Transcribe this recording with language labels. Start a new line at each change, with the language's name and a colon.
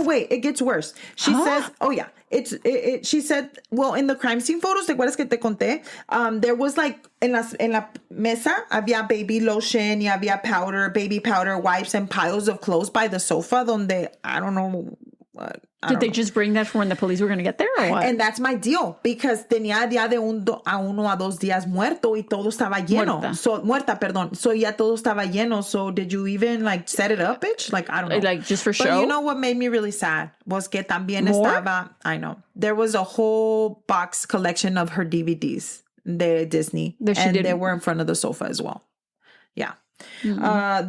English: Oh, wait, it gets worse. She says, oh, yeah. She said, well, in the crime scene photos, ¿te acuerdas que te conté? There was like, en la mesa, había baby lotion, y había powder, baby powder, wipes, and piles of clothes by the sofa, donde, I don't know. Did they just bring that for when the police were going to get there or what?
Spanish: And that's my deal, because tenía ya de 1 a 2 días muerto y todo estaba lleno. Muerta, perdón. So ya todo estaba lleno.
English: So did you even like set it up, bitch? Like, I don't know. Like just for show? But you know what made me really sad was que también estaba, I know, there was a whole box collection of her DVDs de Disney. And they were in front of the sofa as well. Yeah. Mm-hmm.